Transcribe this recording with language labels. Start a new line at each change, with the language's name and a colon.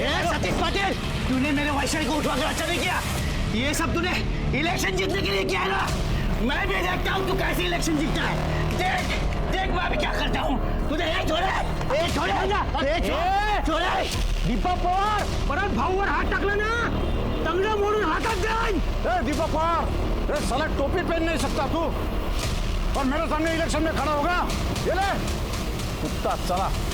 Hindi: सतीश पाटिल, तूने मेरे वैशाली को उठवा कर अच्छा नहीं किया। ये सब तूने इलेक्शन जीतने के लिए किया है ना। मैं भी देखता हूँ तू कैसे इलेक्शन जीतता है। देख मैं अभी क्या करता हूँ। तुझे एक छोड़े
Marathi: दीपक पवार परत भाऊवर हात टाकला ना, तंगडं मोडून हातात जाईन।
Hindi: दीपक पवार, साला टोपी पहन नहीं सकता तू और मेरे सामने इलेक्शन में खड़ा होगा। ये ले कुत्ता, चला।